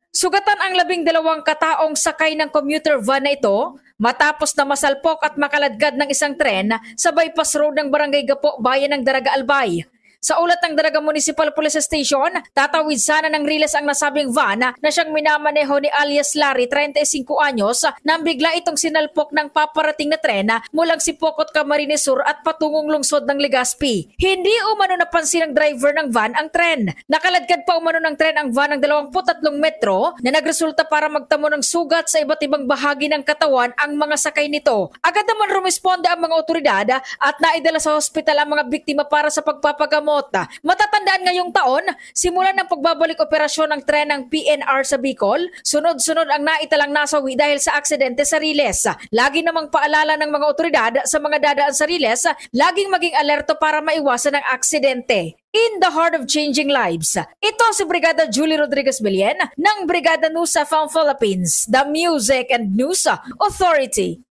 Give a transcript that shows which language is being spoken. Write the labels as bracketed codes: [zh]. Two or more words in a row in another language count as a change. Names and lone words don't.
[tl] Sugatan ang 12 kataong sakay ng commuter van na ito matapos na masalpok at makaladkad ng isang tren sa bypass road ng Barangay Gapo, Bayan ng Daraga Albay. Sa ulat ng Daraga Municipal Police Station, tatawid sana ng riles ang nasabing van na siyang minamaneho ni alias Larry, 35 anyos, nang bigla itong sinalpok ng paparating na tren mulang Sipokot, Camarines Sur at patungong lungsod ng Legazpi. Hindi umano napansin ng driver ng van ang tren. Nakaladkad pa umano ng tren ang van ng 23 metro na nagresulta para magtamo ng sugat sa iba't ibang bahagi ng katawan ang mga sakay nito. Agad naman rumisponde ang mga otoridad at naidala sa hospital ang mga biktima para sa pagpapagamot. Matatandaan ngayong taon, simulan ng pagbabalik operasyon ng tren ng PNR sa Bicol, sunod-sunod ang naitalang nasawi dahil sa aksidente sa riles. Lagi namang paalala ng mga otoridad sa mga dadaan sa riles, laging maging alerto para maiwasan ang aksidente. [en] In the heart of changing lives, [tl] ito si Brigada Julie Rodriguez Billen ng Brigada News FM Philippines, [en] the Music and News Authority.